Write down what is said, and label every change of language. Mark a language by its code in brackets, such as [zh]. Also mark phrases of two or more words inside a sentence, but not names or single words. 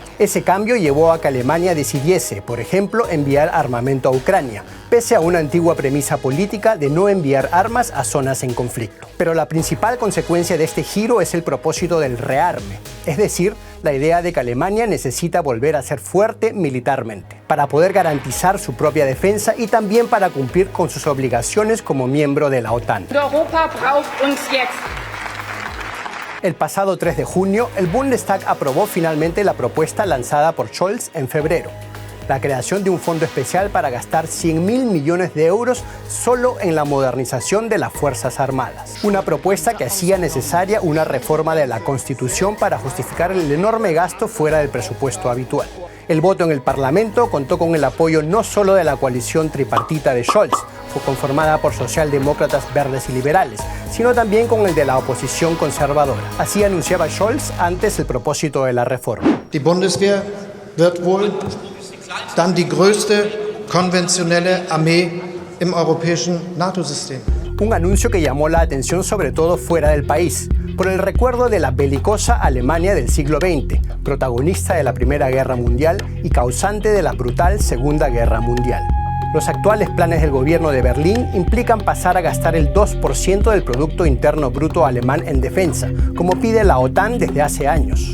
[es] Ese cambio llevó a que Alemania decidiese, por ejemplo, enviar armamento a Ucrania, pese a una antigua premisa política de no enviar armas a zonas en conflicto. Pero la principal consecuencia de este giro es el propósito del rearme, es decir, la idea de que Alemania necesita volver a ser fuerte militarmente, para poder garantizar su propia defensa y también para cumplir con sus obligaciones como miembro de la OTAN. [de] Europa braucht uns jetzt. [es] El pasado 3 de junio, el Bundestag aprobó finalmente la propuesta lanzada por Scholz en febrero, la creación de un fondo especial para gastar 100.000 millones de euros solo en la modernización de las Fuerzas Armadas. Una propuesta que hacía necesaria una reforma de la Constitución para justificar el enorme gasto fuera del presupuesto habitual. El voto en el Parlamento contó con el apoyo no solo de la coalición tripartita de Scholz, fue conformada por socialdemócratas, verdes y liberales, sino también con el de la oposición conservadora. Así anunciaba Scholz antes el propósito de la reforma. [de] Die Bundeswehr wird wohl dann die größte konventionelle Armee im europäischen NATO-System. [es] Un anuncio que llamó la atención sobre todo fuera del país, por el recuerdo de la belicosa Alemania del siglo XX, protagonista de la Primera Guerra Mundial y causante de la brutal Segunda Guerra Mundial. Los actuales planes del gobierno de Berlín implican pasar a gastar el 2% del Producto Interno Bruto alemán en defensa, como pide la OTAN desde hace años.